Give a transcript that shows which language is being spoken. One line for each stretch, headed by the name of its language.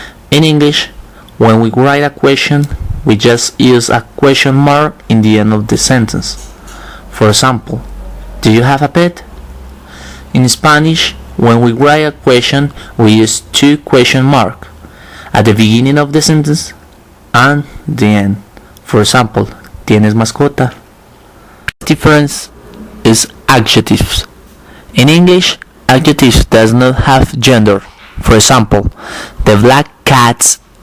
English: In English, when we write a question, we just use a question mark in the end of the sentence. For example, do you have a pet? In Spanish, when we write a question, we use two question marks at the beginning of the sentence and the end. For example,
Spanish: ¿tienes mascota?
English: Difference is adjectives. In English, adjectives does not have gender. For example, the black cat.